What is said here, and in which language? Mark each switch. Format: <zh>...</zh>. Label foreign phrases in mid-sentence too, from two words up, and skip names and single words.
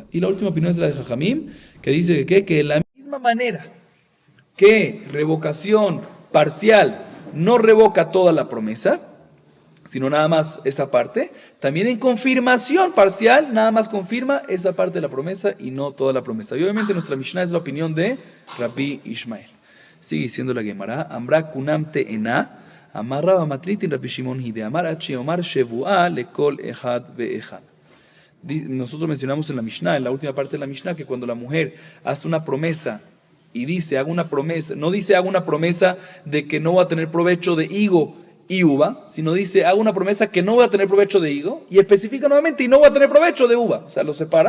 <es>Y la última opinión es la de Jajamim, que dice que de la misma manera que revocación parcial no revoca toda la promesa, sino nada más esa parte, también en confirmación parcial nada más confirma esa parte de la promesa y no toda la promesa. Y obviamente nuestra Mishnah es la opinión de Rabbi Ishmael. Sigue diciendo la Gemara,</es> <arc>אמרה קונם תאנה, אמר רבה מתניתין רבי שמעון היא, אמר אחי אומר שבועה לכל אחד ואחד.</arc> <es>Nosotros mencionamos en la Mishnah, en la última parte de la Mishnah, que cuando la mujer hace una promesa y dice, hago una promesa, no dice hago una promesa de que no va a tener provecho de higo y uva, sino dice hago una promesa que no voy a tener provecho de higo, y especifica nuevamente y no voy a tener provecho de uva, o sea, lo separa.</es>